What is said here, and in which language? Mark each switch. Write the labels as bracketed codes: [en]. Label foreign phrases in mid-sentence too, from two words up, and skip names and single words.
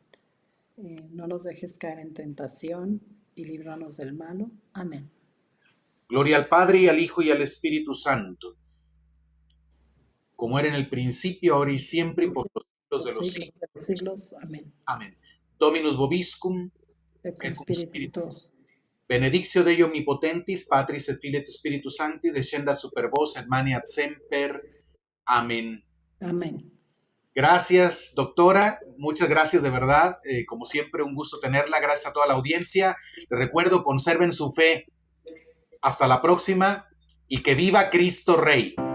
[es] No nos dejes caer en tentación y líbranos del malo. Amén. Gloria al Padre, y al Hijo, y al Espíritu Santo, como era en el principio, ahora y siempre, y por los siglos de los siglos. De los siglos. Amén. Amén. [la] Dominus vobiscum, Et cum spiritu tuo. Benedictio Dei omnipotentis, Patris et Filii et Spiritus Sancti, descendat super vos et maniat semper. [es] Amén. Amén. Gracias, doctora. Muchas gracias de verdad. Como siempre, un gusto tenerla. Gracias a toda la audiencia. Les recuerdo, conserven su fe. Hasta la próxima y que viva Cristo Rey.